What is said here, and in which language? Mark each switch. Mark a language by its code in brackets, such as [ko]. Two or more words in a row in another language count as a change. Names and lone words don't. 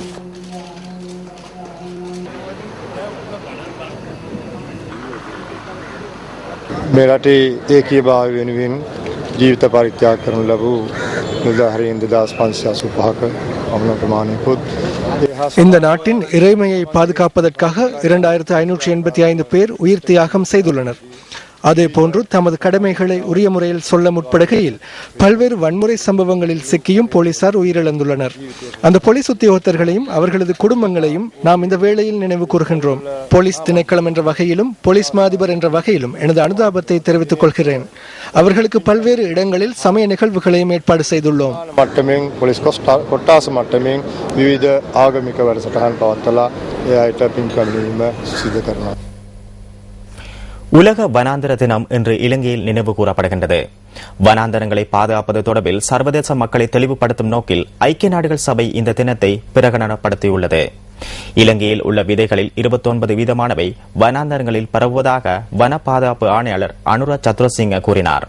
[si] මේ රටේ ඒකීයභාවය වෙනුවෙන් ජීවිත පරිත්‍යාග කරනු ලැබූ නිලධාරීන් 2585ක පමණ ප්‍රමාණයකුත් [ta] இந்த நாட்டின் இறைமையை பாதுகாப்பதற்காக 2585 பேர் உயிர் தியாகம் செய்துள்ளனர். அதேபோன்று தமது கடமைகளை உரிய முறையில் சொல்ல முற்படுகையில் பல்வேறு வன்முறை சம்பவங்களில் சிக்கியும் போலீசார் உயிரிழந்துள்ளனர். அந்த போலீஸ் உத்தியோகத்தர்களையும் அவர்களது குடும்பங்களையும் நாம் இந்த வேளையில் நினைவு கூறுகின்றோம். போலீஸ் திணைக்களம் என்ற வகையிலும் போலீஸ் மாதிபர் என்ற வகையிலும் எனது அனுதாபத்தை தெரிவித்துக் கொள்கிறேன். அவர்களுக்கு பல்வேறு இடங்களில் சமய நிகழ்வுகளையும் ஏற்பாடு செய்துள்ளோம். [si] මට්ටමින් පොලිස් කොට්ටාස මට්ටමින් විවිධ ආගමික වැඩසටහන් පවත්වලා ඒ අයට පින්කම් සිදු කරනවා. [ta] உலக வனாந்தர தினம் இன்று இலங்கையில் நினைவு கூறப்படுகின்றது. வனாந்தரங்களை பாதுகாப்பது தொடர்பில் சர்வதேச மக்களை தெளிவுபடுத்தும் நோக்கில் ஐக்கிய நாடுகள் சபை இந்த தினத்தை பிரகடனப்படுத்தியுள்ளது. இலங்கையில் உள்ள விதைகளில் 29 வீதமானவை வனாந்தரங்களில் பரவுவதாக வன பாதுகாப்பு ஆணையாளர் அனுரா சத்ரசிங்க கூறினார்.